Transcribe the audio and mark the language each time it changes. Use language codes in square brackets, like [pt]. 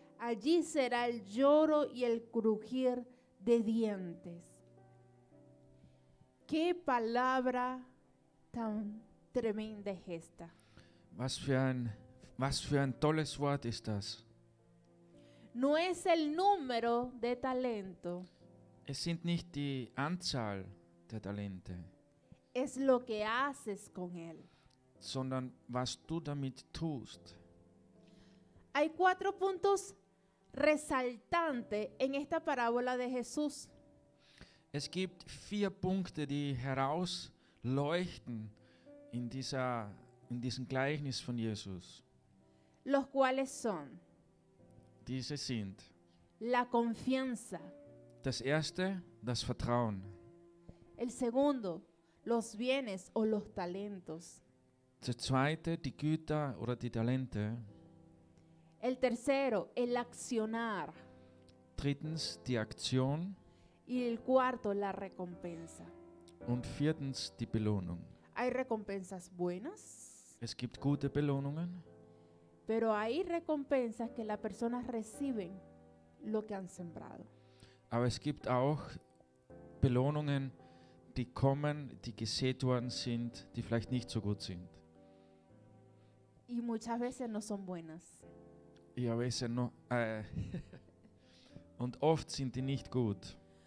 [es] Allí será el lloro y el crujir de dientes. Qué palabra tan tremenda es esta. [de] Was für ein tolles Wort ist das. [es] No es el número de talento, [de] Es sind nicht die Anzahl der Talente, [es] es lo que haces con él. [de] sondern was du damit tust. [es] Hay 4 puntos resaltantes en esta parábola de Jesús. [de] Es gibt 4 Punkte, die herausleuchten in diesem Gleichnis von Jesus. [es] Los cuales son [de] Diese sind [es] la confianza, [de] Das erste, das Vertrauen. [es] El segundo, los bienes o los talentos. [de] Das zweite, die Güter oder die Talente. [es] El tercero, el accionar. [de] Drittens, die Aktion. [es] Y el cuarto, la recompensa. [de] Und viertens, die Belohnung. [es] Hay recompensas buenas, [de] Es gibt gute Belohnungen, [es] pero hay recompensas que las personas reciben lo que han sembrado. [de] aber es gibt auch Belohnungen, die kommen, die gesät worden sind, die vielleicht nicht so gut sind. [es] Y muchas veces no son buenas. Y a veces no. [de] Und oft sind die nicht gut.